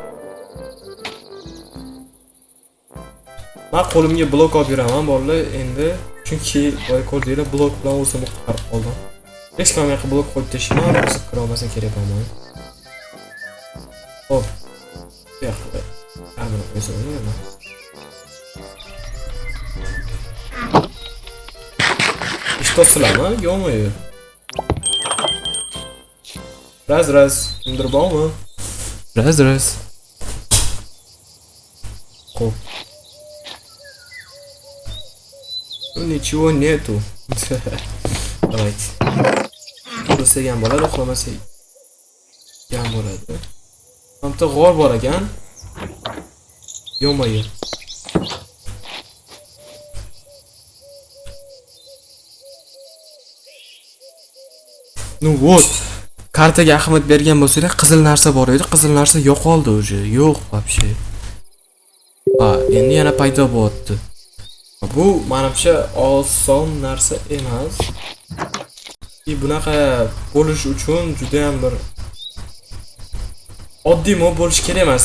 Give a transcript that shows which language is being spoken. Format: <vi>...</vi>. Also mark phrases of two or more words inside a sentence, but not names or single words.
<uz>Men qo'limga blok olib yuraman bolalar endi, chunki boya ko'rdinglar blok bilan o'zim qutqarib qoldim. Hech kim yoqqa blok qo'yib tashlayman, o'zi kira olmasa kerak bo'lmaydi. Hop. Yo'q. Ammo o'zim</uz> <ru>Что слава, ё-моё. Раз. Другому. Раз. Хоп. Ну ничего нету. Давайте.</ru> <uz>Burası ham bo'ladi, uxlamasa ham bo'ladi. Hamda g'or bor ekan.</uz> <ru>Ё-моё. Ну вот.</ru> <uz>Kartaga ahamiyat bergan bo'lsanglar, qizil narsa bor edi. Qizil narsa yo'qoldi уже. Yo'q вообще. Endi yana paydo bo'lyapti. Bu menimcha oson narsa emas. Bunaqa bo'lish uchun juda ham bir oddiy mob bo'lish kerak emas.</uz>